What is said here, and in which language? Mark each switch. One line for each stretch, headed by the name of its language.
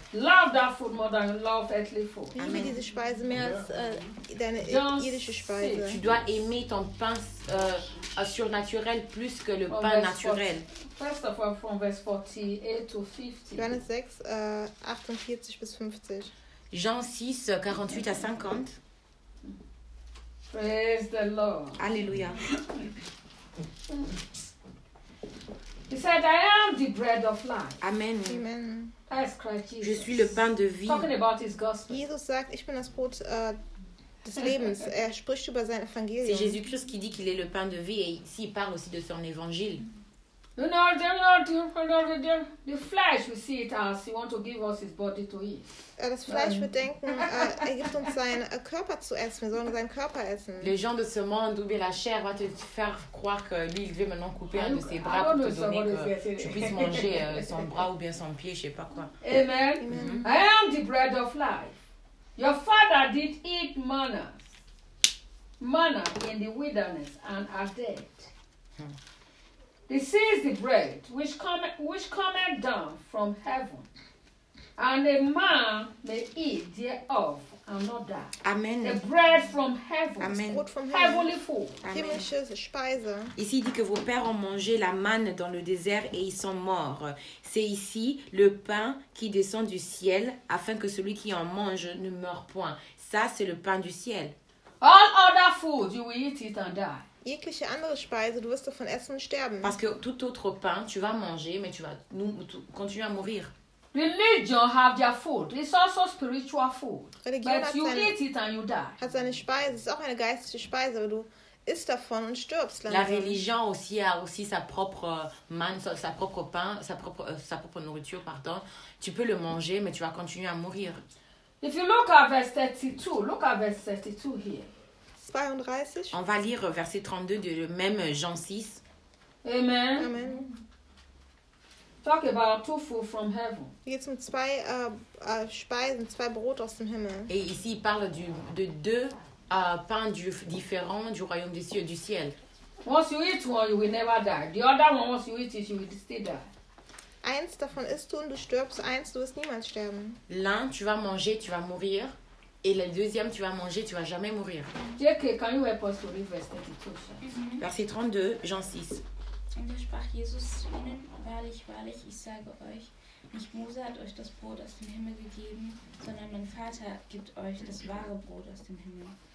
English: Love that food more than love earthly food.
German: Liebe diese Speise mehr als deine irdische Speise.
French: Tu dois aimer ton pain surnaturel plus que le pain naturel.
English: First of all, from verse 48 to 50.
German: Johannes 6, 48 bis 50.
French: Jean 6, 48 à 50.
English: Praise the Lord. Alléluia. He said, I am the bread of life. Amen. Amen. That's Christ Jesus.
French: Je suis le pain de vie.
English: Talking about his gospel.
German: Jesus sagt, ich bin das Brot des Lebens. Er spricht über sein Evangelium.
French: C'est Jésus-Christ qui dit qu'il est le pain de vie et ici, il parle aussi de son évangile.
English: You know, the flesh will see it as he wants to give us his body to eat.
German: Das Fleisch wird denken, er gibt uns seinen Körper zu essen. Wir sollen seinen Körper essen.
French: Les gens de ce monde, ou bien la chair, va te faire croire que lui, il veut maintenant couper un de ses bras pour te donner que tu puisses manger son bras ou bien son pied, je sais pas quoi. Amen. Amen.
English: I am the bread of life. Your father did eat manna. Manna in the wilderness and are dead. This is the bread which cometh down from heaven, and a man may eat thereof and not die. Amen. The bread from heaven. Amen. Food from heavenly food.
German: Himmlische Speise.
French: Ici dit que vos pères ont mangé la manne dans le désert et ils sont morts. C'est ici le pain qui descend du ciel afin que celui qui en mange ne meure point. Ça c'est le pain du ciel.
English: All other food you will eat it and die.
German: Jegliche andere Speise, du wirst davon essen und sterben.
French: Parce que tout autre pain, tu vas manger, mais tu vas continuer à mourir.
English: Religion have their food. It's also spiritual food. Religion but you eat it and you die.
German: Hat seine Speise, es ist auch eine geistliche Speise, aber du isst davon und stirbst. Langsam.
French: La religion aussi a aussi sa propre manne, sa propre pain, sa propre nourriture, pardon. Tu peux le manger, mais tu vas continuer à mourir.
English: If you look at verse 32, look at verse 32 here. 32.
French: On va lire verset 32 de le même Jean 6. Amen. Amen.
English: Talk about two food from heaven.
German: Hier geht es um zwei Speisen, zwei Brot aus dem Himmel.
French: Et ici, il parle de deux pains différents du royaume des cieux, du ciel.
English: Once you eat one, you will never die. The other one, once you eat it, you will still die.
German: Eins davon isst du und du stirbst. Eins, du wirst niemals sterben.
French: L'un, tu vas manger, tu vas mourir. Et le deuxième, tu vas manger, tu vas jamais mourir.
English: J.K., can you help us to read verse 32?
French: Verset 32, Jean 6.
German: Und da sprach Jesus zu ihnen, wahrlich, wahrlich, ich sage euch, nicht Mose hat euch das Brot aus dem Himmel gegeben, sondern mein Vater gibt euch das wahre Brot aus dem Himmel.